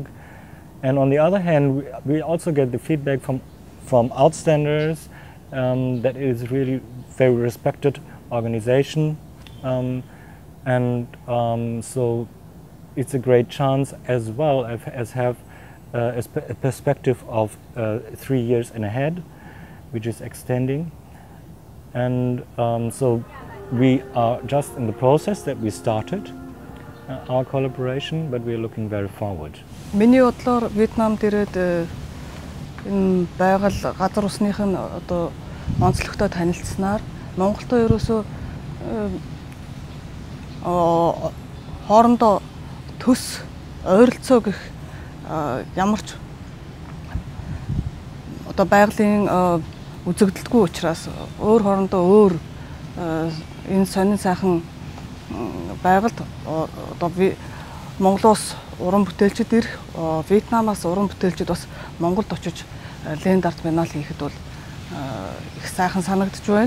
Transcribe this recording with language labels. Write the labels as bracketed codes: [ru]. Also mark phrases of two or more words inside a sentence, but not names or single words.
[en] And on the other hand, we also get the feedback from outstanders that it is really very respected organization, so it's a great chance as well as have a perspective of 3 years and ahead, which is extending. And so we are just in the process that we started our collaboration, but we are looking very forward. [mn] Миний бодлоор Вьетнамд ирээд энэ байгаль газар усных нь одоо онцлогтой танилцсанаар Монголтой ерөөсөө хоорондоо төс ойролцоо гэх ямар ч одоо байгалийн үзэгдэлгүй учраас өөр хоорондоо өөр энэ сонин сайхан байгальд одоо Монголоос уран бүтээлчид ирэх, Вьетнамаас уран бүтээлчид бас Монголд очиж [en] land art biennale [mn] хийхэд бол их сайхан санагдж байна.